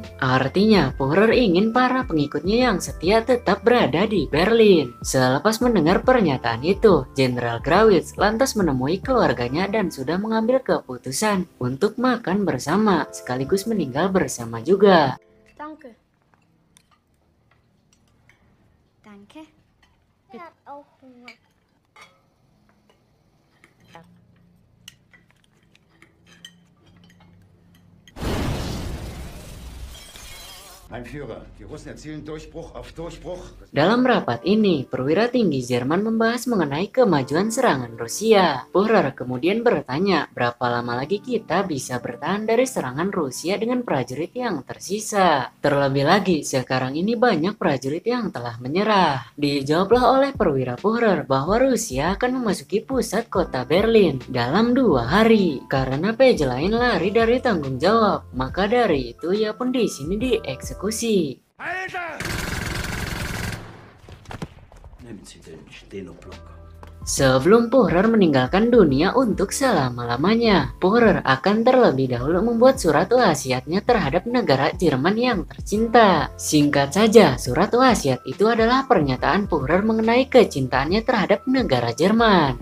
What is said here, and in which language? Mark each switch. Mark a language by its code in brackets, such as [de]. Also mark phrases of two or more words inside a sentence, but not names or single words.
[id] Artinya, Führer ingin para pengikutnya yang setia tetap berada di Berlin. Selepas mendengar pernyataan itu, Jenderal Grawitz lantas menemui keluarganya dan sudah mengambil keputusan untuk makan bersama, sekaligus meninggal bersama juga. [de] Danke. Danke. Er hat auch Hunger. Mein Führer, die Russen erzielen Durchbruch auf Durchbruch. [id] Dalam rapat ini, perwira tinggi Jerman membahas mengenai kemajuan serangan Rusia. Führer kemudian bertanya, berapa lama lagi kita bisa bertahan dari serangan Rusia dengan prajurit yang tersisa? Terlebih lagi, sekarang ini banyak prajurit yang telah menyerah. Dijawablah oleh perwira Führer bahwa Rusia akan memasuki pusat kota Berlin dalam 2 hari. Karena PJ lain lari dari tanggung jawab, maka dari itu ia pun di sini dieksekusi. [de] Alter! Nehmen Sie den Stenoblock. [id] Sebelum Führer meninggalkan dunia untuk selama-lamanya, Führer akan terlebih dahulu membuat surat wasiatnya terhadap negara Jerman yang tercinta. Singkat saja, surat wasiat itu adalah pernyataan Führer mengenai kecintaannya terhadap negara Jerman.